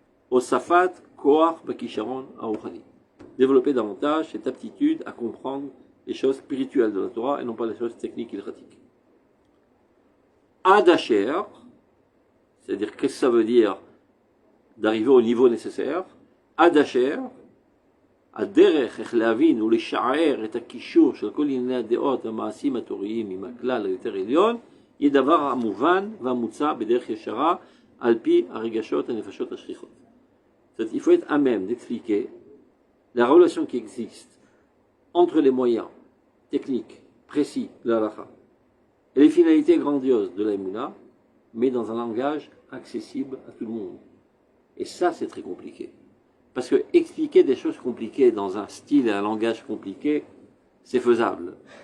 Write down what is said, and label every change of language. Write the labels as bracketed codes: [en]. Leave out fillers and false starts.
[he] Osafat Koach Bakisharon Aouchani. [fr] Développer davantage cette aptitude à comprendre les choses spirituelles de la Torah et non pas les choses techniques et pratiques. Adacher, c'est-à-dire qu'est-ce que ça veut dire d'arriver au niveau nécessaire? [he] Adacher, הדרך איך להבין ולשער את הקישור של כל ענייני הדעות והמעשים התוריים עם הכלל היותר עליון, יהיה דבר המובן והמוצע בדרך ישרה על פי הרגשות הנפשות השכיחות. [fr] C'est-à-dire, il faut être à même d'expliquer la relation qui existe entre les moyens techniques, précis de la halakha et les finalités grandioses de la Emouna, mais dans un langage accessible à tout le monde. Et ça, c'est très compliqué. Parce que expliquer des choses compliquées dans un style et un langage compliqué, c'est faisable.